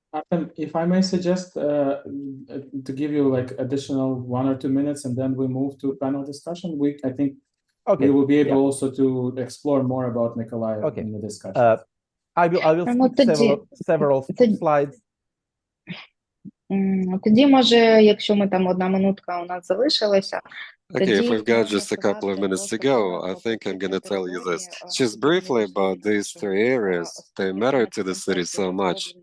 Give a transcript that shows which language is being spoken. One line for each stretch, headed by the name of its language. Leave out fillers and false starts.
English: If I may suggest to give you like additional 1 or 2 minutes, and then we move to panel discussion. I think we will be able also to explore more about Mykolaiv in the discussion. I will skip several slides.
Ukrainian: Тоді, може, якщо ми там 1 минутка у нас залишилася.
English: Okay, if we've got just a couple of minutes to go, I think I'm going to tell you this. Just briefly about these 3 areas. They matter to the city so much.